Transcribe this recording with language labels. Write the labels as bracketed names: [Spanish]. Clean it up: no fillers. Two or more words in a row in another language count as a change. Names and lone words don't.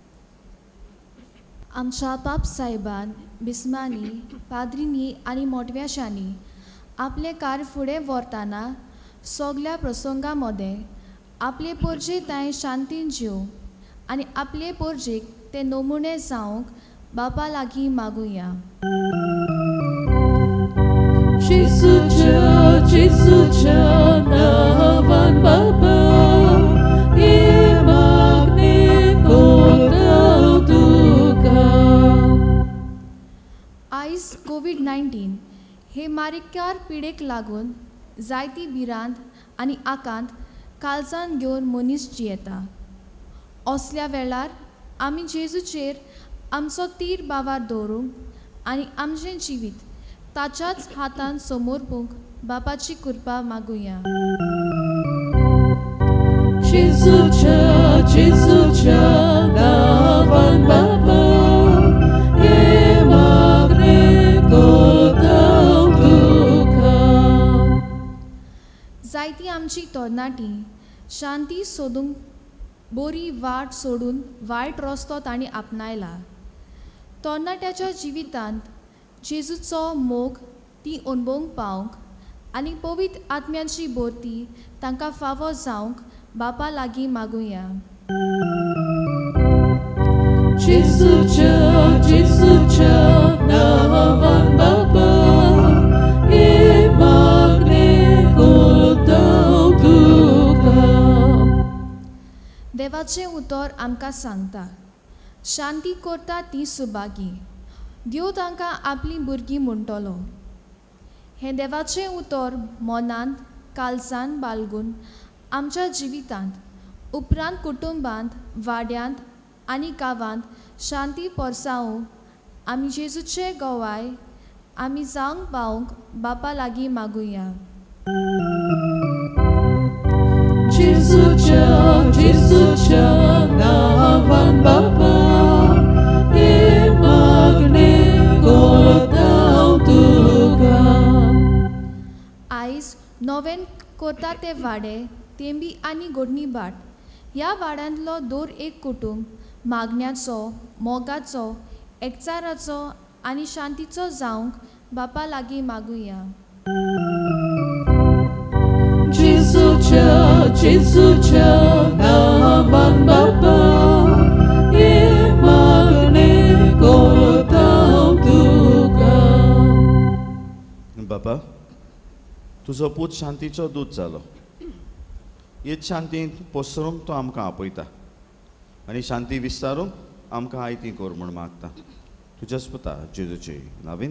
[Konkani] आमच्या बाप साहेबान बिस्मांनी पाद्रींनी आनी मोटव्याशांनी आपले कार्य फुडें व्हरतना सगल्या प्रसंगां मदें आपले पोरजे तांय शांतीन जिवंक आनी आपले पोरजेक ते नमुणे जावंक बापा लागीं मागुया Jesucia nawan Baba i magni kotuka. आयज कोविड-19 हे मारिकार पिडेक लागून जायती भिरांत आनी आकांत काळजान घेवन मनीस जियेता असल्या वेळार आमी जेजूचेर आमचो तीर बावार दवरूंक आनी आमचें जिवीत ताच्याच हातान समोरपूंक बापाची कृपा मागुया Jesucia, nawan Bapa, e magne kotau tuka. जायतीं आमची तरणाटीं शांती सोदूंक बरी वाट सोडून वायट रस्तो तांणी आपणायला. तरणाट्याच्या जिवितांत जेजूचो मोग ती अणभवूंक पावंक आनी पवित्र आत्म्याची भरती तांकां फावो जावंक बापा लागीं मागुया. Jesucia, nawan Bapa, e magne kotau tuka. देवाचें उतर आमकां सांगता, शांती करता ती सुभागी, देव तांकां आपली भुरगीं म्हणटलो. हें देवाचें उतर मनांत काळजांत बाळगून आमच्या जिवितांत उपरांत कुटुंबांत वाड्यांत आनी गांवांत शांती परसावूंक आमी जेजूचे गोवाय आमी जावंक पावंक बापा लागीं मागुया. Jesucia, nawan Bapa, e magne kotau tuka. आयज नवें करता ते वाडे तेंबी आनी गोडणी बाट ह्या वाड्यांतलो दर एक कुटुंब मागण्याचो मोगाचो एकचाराचो आनी शांतीचो जावंक बापा लागीं मागुया. Jesucia, nawan Bapa, e magne kotau tuka. बाबा तुजो पूत शांतीचो दूत जालो. हेच शांतींत पसरूंक तो आमकां आपयता आनी शांती विस्तारूंक आमकां आयती कोर म्हूण मागता. तुज्याच पुता जेजूचे नांवान